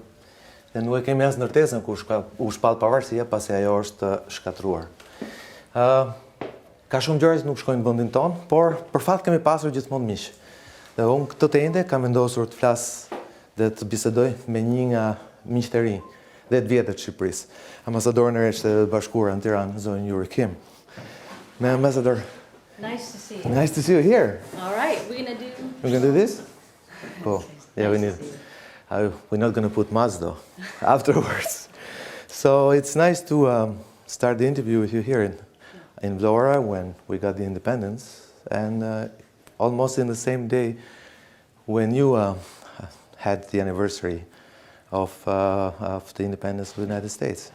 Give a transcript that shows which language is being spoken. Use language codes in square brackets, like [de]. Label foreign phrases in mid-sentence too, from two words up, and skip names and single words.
[sq] Dhe nuk e kemi as ndërtesën ku u shpall pavarësia pasi ajo është shkatruar. Ka shumë gjëra që nuk shkojnë në vendin ton, por për fat kemi pasur gjithmonë miq. Dhe unë këtë të ende kam vendosur të flas dhe të bisedoj me një nga miqtë e rinj, 10 vjetët të Shqipërisë. Ambasadorën e Shtetit Bashkuara në Tiranë, zonën Yuri Kim. [en] Ma'am Ambassador. Nice to see you. Nice to see you here. All right, we're gonna do this? Cool. Yeah, we need. We're not gonna put much though afterwards. So it's nice to start the interview with you here in Vlora when we got the independence, and almost in the same day when you had the anniversary of the independence of the United States.